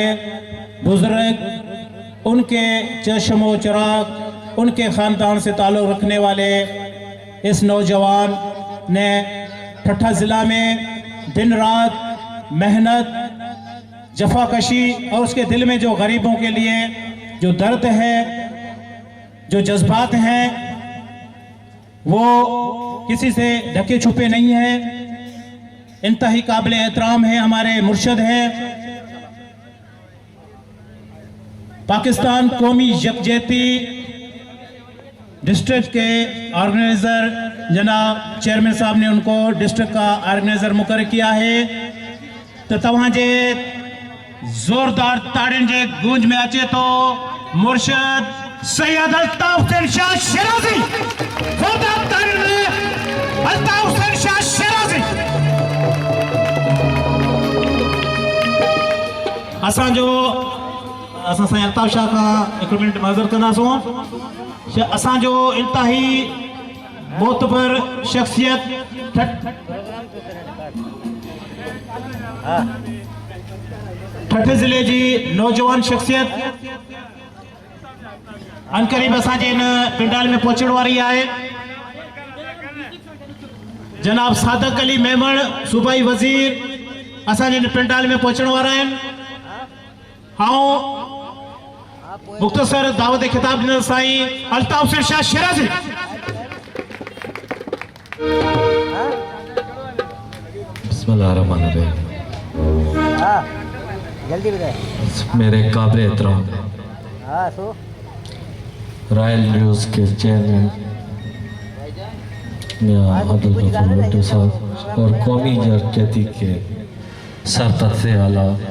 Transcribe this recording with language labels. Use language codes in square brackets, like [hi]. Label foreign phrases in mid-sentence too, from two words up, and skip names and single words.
[ur] بزرگ، ان کے چشم و چراغ، ان کے خاندان سے تعلق رکھنے والے اس نوجوان نے ٹھٹہ ضلع میں دن رات محنت، جفاکشی اور اس کے دل میں جو غریبوں کے لیے جو درد ہے، جو جذبات ہیں، وہ کسی سے ڈھکے چھپے نہیں ہیں، انتہائی قابل احترام ہے، ہمارے مرشد ہیں. پاکستان قومی یکجہتی ڈسٹرکٹ کے آرگنائزر جناب چیئرمین صاحب نے ان کو ڈسٹرکٹ کا آرگنائزر مقرر کیا ہے. [sd] तो तव्हांजे जोरदार ताड़ियुनि जे गूंज में अचे तो मुर्शद सैयद अल्ताफ हुसैन शाह शिराजी, जोरदार ताड़ियुनि में अल्ताफ हुसैन शाह शिराजी। असां साईं अल्ताफ शाह का एक मिनट माज़र कंदासूं। असांजो इंतहाई मोतबर शख्सियत ठठे ज़िले जी नौजवान शख्सियत अनकरीब असांजे इन पिंडाल में पहुंचण वारी आहे। जनाब सादक अली मेमण सूबाई वज़ीर असांजे इन पिंडाल में पहुंचण वारा आहिनि। मुख्तसर दावत खिताब ॾिनल साईं अल्ताफ हुसैन शाह शिराजी। [ar] बिस्मिल्लाहिर्रहमानिर्रहीम। [ur] جلدی بتائے. میرے قابل احترام رائل نیوز کے چیئرمین میاں عبدالغفور بھٹو صاحب اور قومی یکجہتی کے سرپنچ سے اعلیٰ